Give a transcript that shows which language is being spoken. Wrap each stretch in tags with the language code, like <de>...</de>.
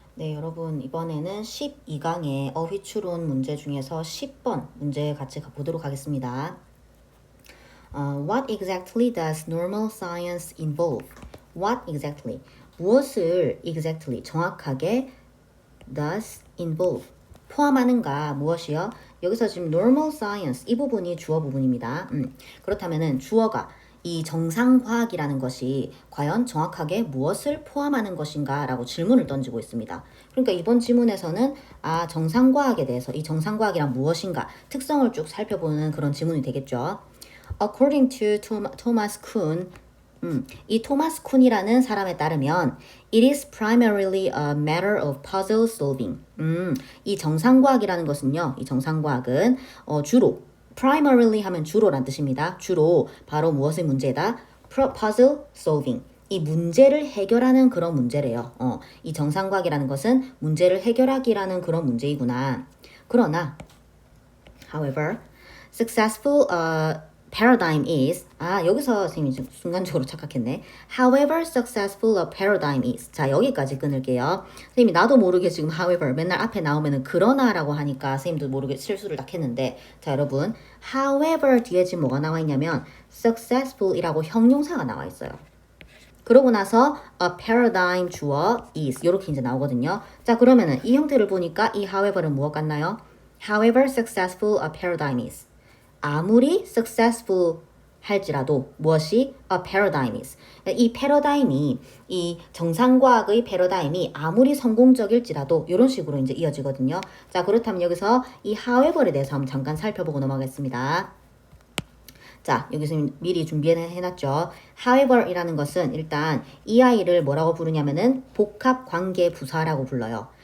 <ko>네, 여러분 이번에는 12강의 어휘추론 문제 중에서 10번 문제 같이 보도록 하겠습니다.</ko> <en>What exactly does normal science involve? What exactly?</en> <ko>무엇을 exactly 정확하게</ko> <en>does involve</en> <ko>포함하는가 무엇이요? 여기서 지금 normal science 이 부분이 주어 부분입니다. 그렇다면은 주어가 이 정상과학이라는 것이 과연 정확하게 무엇을 포함하는 것인가 라고 질문을 던지고 있습니다. 그러니까 이번 지문에서는 정상과학에 대해서 이 정상과학이란 무엇인가 특성을 쭉 살펴보는 그런 지문이 되겠죠.</ko> <en>According to Thomas Kuhn,</en> <ko>이 토마스 쿤이라는 사람에 따르면</ko> <en>It is primarily a matter of puzzle solving.</en> <ko>이 정상과학이라는 것은요. 이 정상과학은 주로 primarily 하면 주로란 뜻입니다. 주로 바로 무엇의 문제다?</ko> <en>puzzle solving.</en> <ko>이 문제를 해결하는 그런 문제래요. 이 정상과학이라는 것은 문제를 해결하기라는 그런 문제이구나. 그러나</ko> <en>however, successful paradigm is</en> <ko>여기서 선생님이 좀 순간적으로 착각했네.</ko> <en>However successful a paradigm is.</en> <ko>자, 여기까지 끊을게요. 선생님이 나도 모르게 지금 however 맨날 앞에 나오면은 그러나라고 하니까 선생님도 모르게 실수를 딱 했는데 자, 여러분 however 뒤에 지금 뭐가 나와 있냐면 successful이라고 형용사가 나와 있어요. 그러고 나서 a paradigm 주어 is 이렇게 이제 나오거든요. 자, 그러면은 이 형태를 보니까 이 however는 무엇 같나요?</ko> <en>However successful a paradigm is.</en> <ko>아무리</ko> <en>successful</en> <ko>할지라도 무엇이</ko> <en>a paradigm is.</en> <ko>이 패러다임이 이 정상과학의 패러다임이 아무리 성공적일지라도 이런 식으로 이제 이어지거든요. 자, 그렇다면 여기서 이 however에 대해서 한번 잠깐 살펴보고 넘어가겠습니다. 자, 여기서 미리 준비해놨죠. however이라는 것은 일단 이 아이를 뭐라고 부르냐면은 복합관계부사라고 불러요.</ko>